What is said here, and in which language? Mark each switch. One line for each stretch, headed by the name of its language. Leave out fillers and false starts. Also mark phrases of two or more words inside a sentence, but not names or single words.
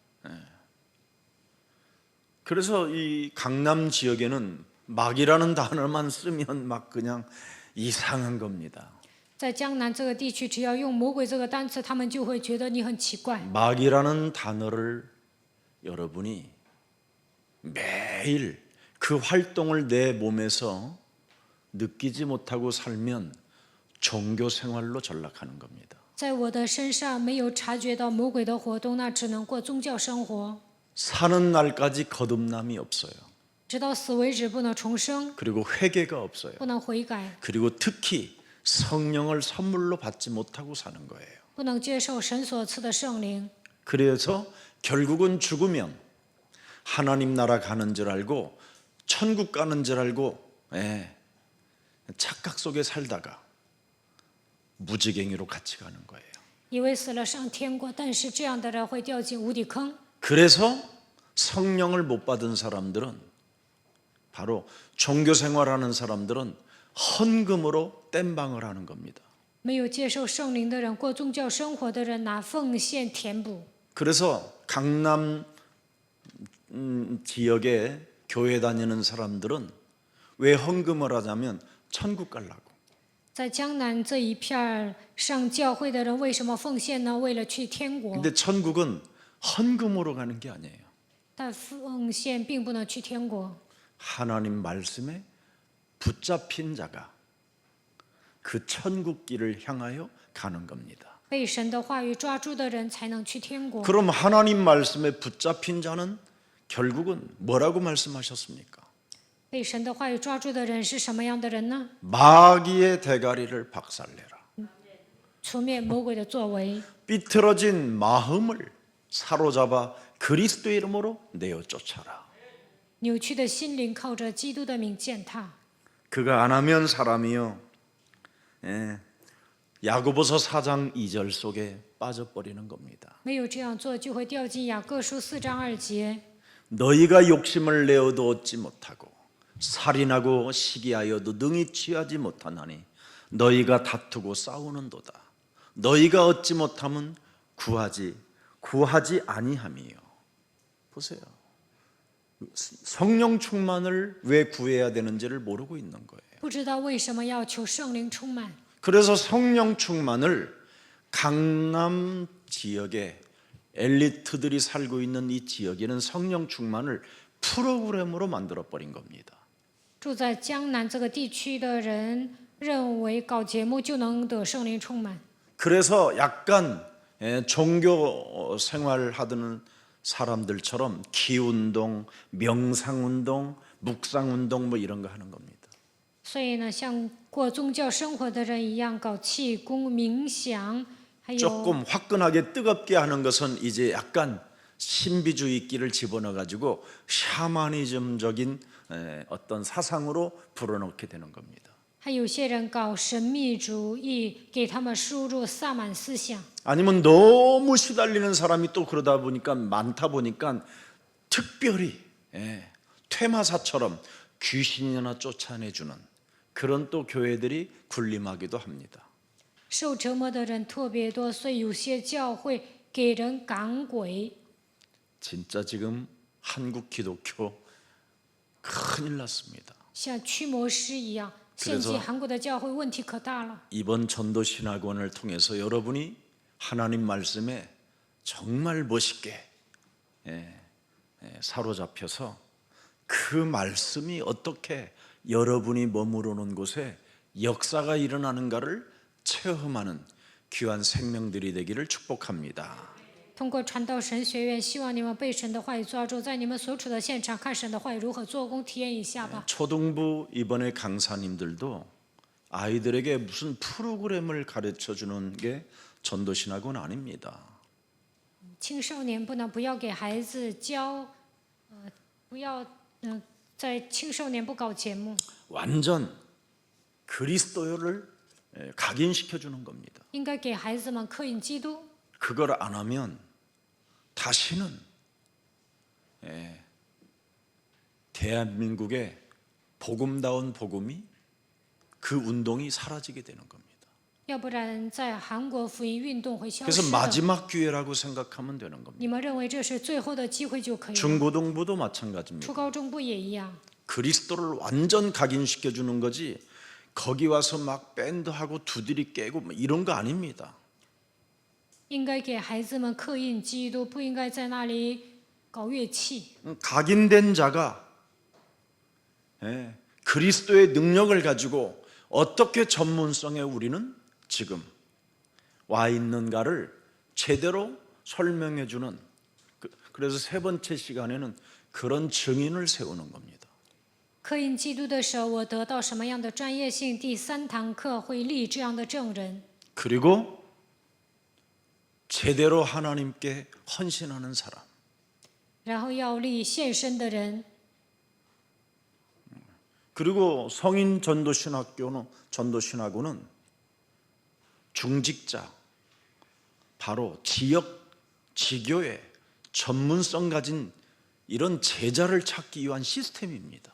Korean: 그래서 이 강남 지역에는 마귀라는 단어만 쓰면 막 그냥 이상한 겁니다.
Chinese: 在江南这个地区，只要用魔鬼这个单词，他们就会觉得你很奇怪。
Korean: 마귀라는 단어를 여러분이 매일 그 활동을 내 몸에서 느끼지 못하고 살면 종교 생활로 전락하는 겁니다.
Chinese: 在我的身上没有察觉到魔鬼的活动，那只能过宗教生活，
Korean: 사는 날까지 거듭남이 없어요.
Chinese: 直到死为止，不能重生，
Korean: 그리고 회개가 없어요.
Chinese: 不能悔改，
Korean: 그리고 특히 성령을 선물로 받지 못하고 사는 거예요.
Chinese: 不能接受神所赐的圣灵。
Korean: 그래서 결국은 죽으면 하나님 나라 가는 줄 알고 천국 가는 줄 알고 착각 속에 살다가 무지갱이로 같이 가는 거예요.
Chinese: 以为死了上天国，但是这样的人会掉进无底坑。
Korean: 그래서 성령을 못 받은 사람들은 바로 종교 생활하는 사람들은 헌금으로 땜방을 하는 겁니다.
Chinese: 没有接受圣灵的人，过宗教生活的人，拿奉献填补。
Korean: 그래서 강남 지역에 교회 다니는 사람들은 왜 헌금을 하냐면 천국 가려고.
Chinese: 在江南这一片儿上教会的人为什么奉献呢？为了去天国。
Korean: 근데 천국은 헌금으로 가는 게 아니에요.
Chinese: 但奉献并不能去天国。
Korean: 하나님 말씀에 붙잡힌 자가 그 천국 길을 향하여 가는 겁니다.
Chinese: 被神的话语抓住的人才能去天国。
Korean: 그럼 하나님 말씀에 붙잡힌 자는 결국은 뭐라고 말씀하셨습니까?
Chinese: 被神的话语抓住的人是什么样的人呢？
Korean: 마귀의 대가리를 박살내라.
Chinese: 除灭魔鬼的作为，
Korean: 삐뚤어진 마음을 사로잡아 그리스도의 이름으로 내어 쫓아라.
Chinese: 扭曲的心灵靠着基督的名践踏。
Korean: 그가 안 하면 사람이요. 야고보서 4장 2절 속에 빠져버리는 겁니다.
Chinese: 没有这样做，就会掉进雅各书4章2节。
Korean: 너희가 욕심을 내어도 얻지 못하고 살인하고 시기하여도 능히 취하지 못하나니 너희가 다투고 싸우는도다. 너희가 얻지 못하면 구하지 아니함이요. 보세요. 성령 충만을 왜 구해야 되는지를 모르고 있는 거예요.
Chinese: 不知道为什么要求圣灵充满。
Korean: 그래서 성령 충만을 강남 지역에 엘리트들이 살고 있는 이 지역에는 성령 충만을 프로그램으로 만들어 버린 겁니다.
Chinese: 住在江南这个地区的人认为搞节目就能得圣灵充满，
Korean: 그래서 약간 종교 생활하던 사람들처럼 기운동, 명상운동, 묵상운동 뭐 이런 거 하는 겁니다.
Chinese: 所以呢，像过宗教生活的人一样搞气功、冥想，还有
Korean: 조금 화끈하게 뜨겁게 하는 것은 이제 약간 신비주의 끼를 집어넣어 가지고 샤머니즘적인 어떤 사상으로 불어넣게 되는 겁니다.
Chinese: 还有些人搞神秘主义，给他们输入萨满思想。
Korean: 아니면 너무 시달리는 사람이 또 그러다 보니까 많다 보니까 특별히 퇴마사처럼 귀신이나 쫓아내주는 그런 또 교회들이 군림하기도 합니다.
Chinese: 受折磨的人特别多，所以有些教会给人赶鬼。
Korean: 진짜 지금 한국 기독교 큰일 났습니다.
Chinese: 像驱魔师一样，现今韩国的教会问题可大了。
Korean: 이번 전도신학원을 통해서 여러분이 하나님 말씀에 정말 멋있게 사로잡혀서 그 말씀이 어떻게 여러분이 머무르 놓은 곳에 역사가 일어나는가를 체험하는 귀한 생명들이 되기를 축복합니다.
Chinese: 通过传道神学院，希望你们被神的话语抓住，在你们所处的现场看神的话语如何做工，体验一下吧。
Korean: 초등부 이번에 강사님들도 아이들에게 무슨 프로그램을 가르쳐 주는 게 전도신학원 아닙니다.
Chinese: 青少年不要给孩子教，不要在青少年不搞节目，
Korean: 완전 그리스도를 각인시켜 주는 겁니다.
Chinese: 应该给孩子们刻印基督。
Korean: 그걸 안 하면 다시는 대한민국의 복음다운 복음이 그 운동이 사라지게 되는 겁니다.
Chinese: 要不然，在韩国福音运动会消
Korean: 그래서
Chinese: 失的。
Korean: 마지막 기회라고 생각하면 되는 겁니다.
Chinese: 你们认为这是最后的机会就可以了。
Korean: 중고등부도 마찬가지입니다.
Chinese: 初高中部也一样，
Korean: 그리스도를 완전 각인시켜 주는 거지 거기 와서 막 밴드하고 두드리 깨고 뭐 이런 거 아닙니다.
Chinese: 应该给孩子们刻印基督，不应该在那里搞乐器。
Korean: 각인된 자가 그리스도의 능력을 가지고 어떻게 전문성에 우리는 지금 와 있는가를 제대로 설명해 주는 그래서 세 번째 시간에는 그런 증인을 세우는 겁니다.
Chinese: 刻印基督的时候，我得到什么样的专业性？第3堂课会立这样的证人。
Korean: 그리고 제대로 하나님께 헌신하는 사람.
Chinese: 然后要立献身的人。
Korean: 그리고 성인 전도신학교는 중직자, 바로 지교회 전문성 가진 이런 제자를 찾기 위한 시스템입니다.